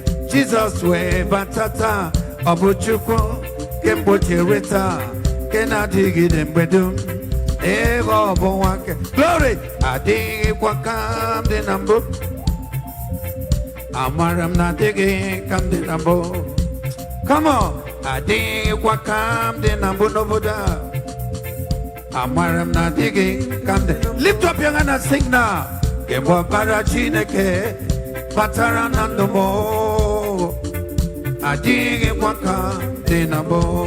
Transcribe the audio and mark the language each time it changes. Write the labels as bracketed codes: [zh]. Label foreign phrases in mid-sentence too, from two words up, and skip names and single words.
[ig] Jizọs wee bata taa, ọ bụ Chukwu, kemgbe ochie ruo taa, nke na-adịgide mgbe dum. Egwu ọbụwa nke, glory, adịghịkwa ka m dị na mbụ. Amara m na adịghị ka m dị na mbụ. [en] Come on. [ig] Adịghịkwa ka m dị na mbụ n'obodo a. Amara m na adịghị ka m dị. [en] Lift up your hand and sing now. [ig] Ị bụ ọbara Chineke batara na ndụ m. Adịghịkwa ka m dị na mbụ.